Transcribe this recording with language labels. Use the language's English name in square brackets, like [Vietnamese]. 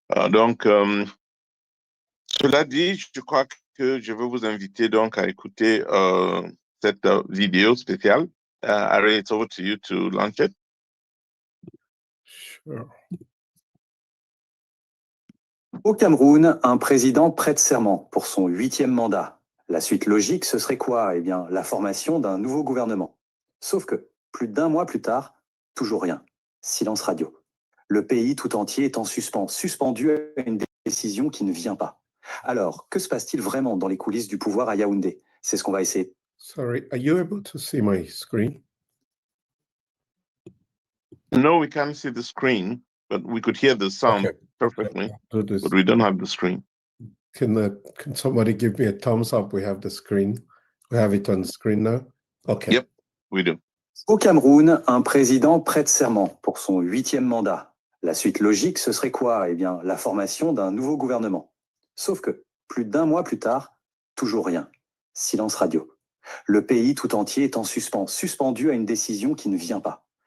[French] Donc, cela dit, je crois que je veux vous inviter donc à écouter cette vidéo spéciale. [English] Ari, it's over to you to launch it. Sure. [French] Au Cameroun, un président prête serment pour son 8e mandat. La suite logique, ce serait quoi? Eh bien, la formation d'un nouveau gouvernement. Sauf que, plus d'1 mois plus tard, toujours rien. Silence radio. Le pays tout entier est en suspens, suspendu à une décision qui ne vient pas. Alors, que se passe-t-il vraiment dans les coulisses du pouvoir à Yaoundé? C'est ce qu'on va essayer. [English] Sorry, are you able to see my screen? No, we can't see the screen, but we could hear the sound perfectly, Do this. but we don't have the screen. Can somebody give me a thumbs up? We have the screen. We have it on the screen now. Okay. Yep, we do. [French] Au Cameroun, un président prête serment pour son 8e mandat. La suite logique, ce serait quoi? Eh bien, la formation d'un nouveau gouvernement. Sauf que, plus d'1 mois plus tard, toujours rien. Silence radio. Le pays tout entier est en suspens, suspendu à une décision qui ne vient pas.